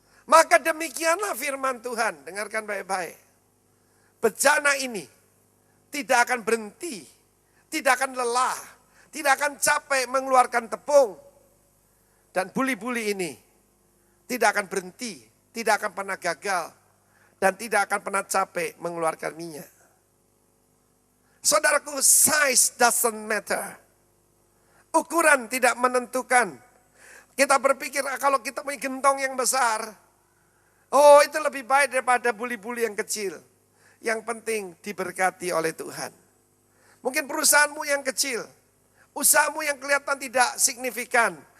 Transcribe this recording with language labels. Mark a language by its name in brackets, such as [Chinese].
[Indonesian] Maka demikianlah firman Tuhan, dengarkan baik-baik. Bejana ini tidak akan berhenti, tidak akan lelah, tidak akan capek mengeluarkan tepung. Dan buli-buli ini tidak akan berhenti, tidak akan pernah gagal, dan tidak akan pernah capek mengeluarkan minyak. [English] Saudaraku, size doesn't matter. [Indonesian] Ukuran tidak menentukan. Kita berpikir kalau kita punya gentong yang besar, oh itu lebih baik daripada buli-buli yang kecil. Yang penting diberkati oleh Tuhan. Mungkin perusahaanmu yang kecil, usahamu yang kelihatan tidak signifikan.